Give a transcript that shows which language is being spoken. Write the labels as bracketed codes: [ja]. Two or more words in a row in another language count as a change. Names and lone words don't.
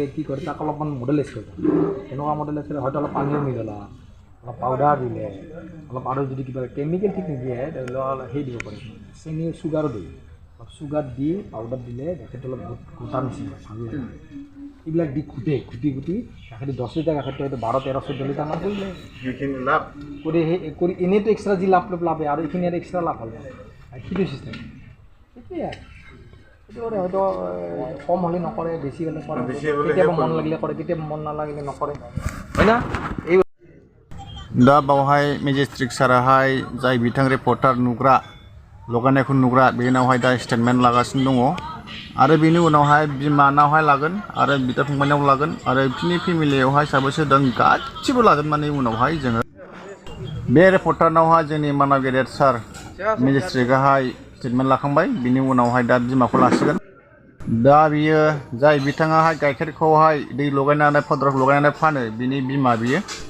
[as] কি কৰে তাক অলপমান মডেলাইজ কৰে তেনেকুৱা মডেলাইজ কৰে হয়তো অলপ পানীও মিলালা অলপ পাউডাৰ দিলে অলপ আৰু যদি কিবা কেমিকেল ঠিক নিদিয়ে তেতিয়াহ'লে সেই দিব পাৰে চেনি চুগাৰো দিয়ে অলপ চুগাৰ দি পাউডাৰ দিলে গাখীৰটো অলপ গোটা নিচিনা ভাঙি এইবিলাক দি ঘুটি গাখীৰটো 10 লিটাৰ গাখীৰটো হয়তো 12-13-14 লিটাৰমান কৰিলে সেইখিনি লাভ কৰি কৰি এনেইতো এক্সট্ৰা যি লাভে আৰু এইখিনি আৰু এক্সট্ৰা লাভ হ'ল সেইটো চিষ্টেম সেইটোৱে সেইটো হয়তো কম হ'লে নকৰে বেছি হ'লে কৰে কেতিয়াবা মন লাগিলে কৰে কেতিয়াবা মন নালাগিলে নকৰে হয় না এই [brx] दा बावहाय मेजिस्ट्रेट साराहाय जाय बिथां रिपर्टार नुग्रा लगायनायखौ नुग्रा बेनावहाय दा स्टेटमेन्ट लागासिनो दङ आरो बेनि उनावहाय बिमानावहाय लागोन आरो बिदा फंबायनाव लागोन आरो बिनि फेमिलियावहाय साबैसे दं गासिबो लाजोबनानै उनावहाय जोङो बे रिपर्टारनावहाय जोंनि मानाव गेदेर सार मेजिस्ट्रेटआहाय स्टेटमेन्ट लाखांबाय बिनि उनावहाय दा बिमाखौ लासिगोन दा बियो जाय बिथाङाहाय गाइखेरखौहाय दै लगायनानै पाउडार लगायनानै फानो बिनि बिमा बियो